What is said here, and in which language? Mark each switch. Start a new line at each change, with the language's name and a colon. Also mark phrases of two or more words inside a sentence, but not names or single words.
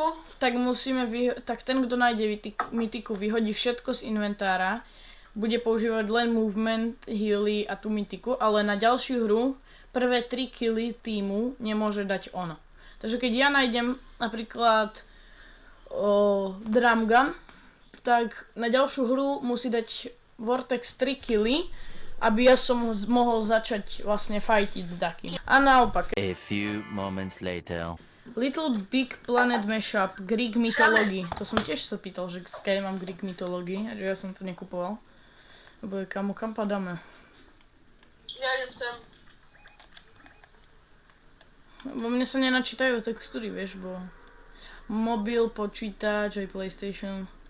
Slovak: tak musíme tak ten, kto nájde mytiku, vyhodí všetko z inventára, bude používať len movement, healy a tú mytiku, ale na ďalšiu hru prvé 3 killy týmu nemôže dať ono. Takže keď ja nájdem napríklad
English: drum gun,
Slovak: tak na ďalšiu hru musí dať Vortex 3 killy, aby ja som mohol začať vlastne fightiť s Duckym. A naopak.
English: A few moments later. Little Big Planet Mashup, Greek Mythology.
Slovak: To som tiež sa pýtal, že skaj mám Greek Mythology, že ja som to nekupoval. Lebo kam padáme? ja idem sem. Bo mne sa nenačítajú textúry, vieš, bo mobil, počítač, aj PlayStation.